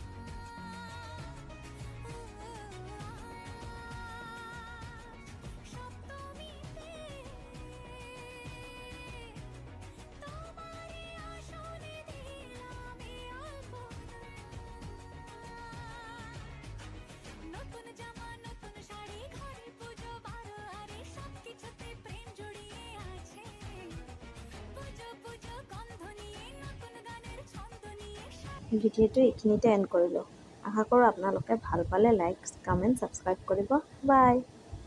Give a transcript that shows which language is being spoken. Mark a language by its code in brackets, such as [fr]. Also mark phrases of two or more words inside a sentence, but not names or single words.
[bn] সপ্তমীতে তোমারে আসনে দিলাম এই আলপনা। নতুন জামা, নতুন শাড়ি, ঘরে পুজো বারো আরে, সবকিছুতে প্রেম জড়িয়ে আছে। পুজো পুজো গন্ধ নিয়ে, নতুন গানের ছন্দ নিয়ে। [as] ভিডিঅ'টো এইখিনিতে এণ্ড কৰিলোঁ। আশা কৰোঁ আপোনালোকে ভাল পালে [en] like, comment, subscribe [as] কৰিব। বাই।